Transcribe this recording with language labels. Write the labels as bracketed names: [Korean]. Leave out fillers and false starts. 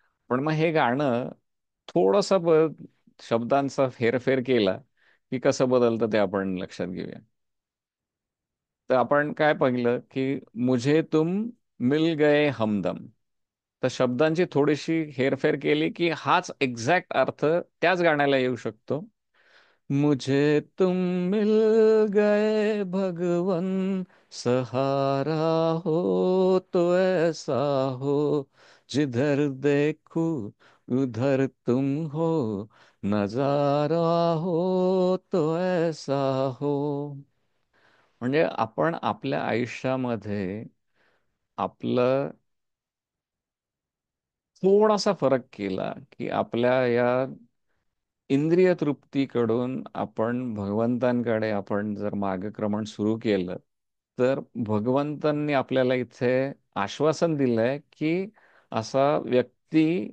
[Marathi] पण मग हे गाणं थोडस शब्दांचा फेरफेर केला की कसं बदलतं ते आपण लक्षात घेऊया. तर आपण काय पाहिलं की [Hindi] मुझे तुम मिल गए हमदम. [Marathi] तर शब्दांची थोडीशी हेरफेर केली की हाच एक्झॅक्ट अर्थ त्याच गाण्याला येऊ शकतो. [Hindi] मुझे तुम मिल गए भगवन, सहारा हो तो ऐसा हो, जिधर देखूं उधर तुम हो, नजारा हो तो ऐसा हो. [Marathi] म्हणजे आपण आपल्या आयुष्यामध्ये आपलं थोडासा फरक केला की आपल्या या इंद्रिय तृप्तीकडून आपण भगवंतांकडे आपण जर मार्गक्रमण सुरू केलं, तर भगवंतांनी आपल्याला इथे आश्वासन दिलंय की असा व्यक्ती